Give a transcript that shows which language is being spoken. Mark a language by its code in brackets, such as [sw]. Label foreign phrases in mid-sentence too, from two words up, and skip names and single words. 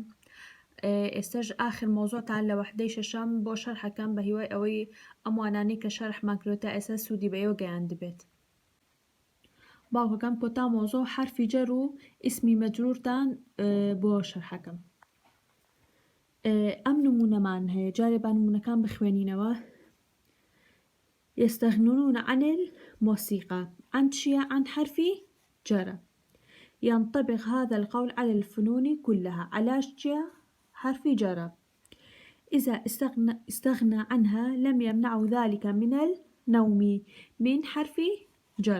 [ckb] ئێستش ئاخر مۆزۆتان لە وەحدەی شەشەم بۆ شەرحەکەم بە هیوای ئەوەی ئەم وانانەی کە شەرحمان کردوتە ئێستا سوودی بەیەوە گەیاند بێت. باوکەکەم کۆتا مۆزۆ حرفی جەر و ئیسمی مەجرورتان بۆ شەرحەکەم. ئەم نمونەمان هەیە، جارێ با نمونەکان بخوێنینەوە. [ar] يستغنون عن الموسيقى. عن شيء عن حرف جر. ينطبق هذا القول على الفنون كلها. على شيء حرف جر. إذا استغنى عنها لم يمنع ذلك من النوم من حرف جر.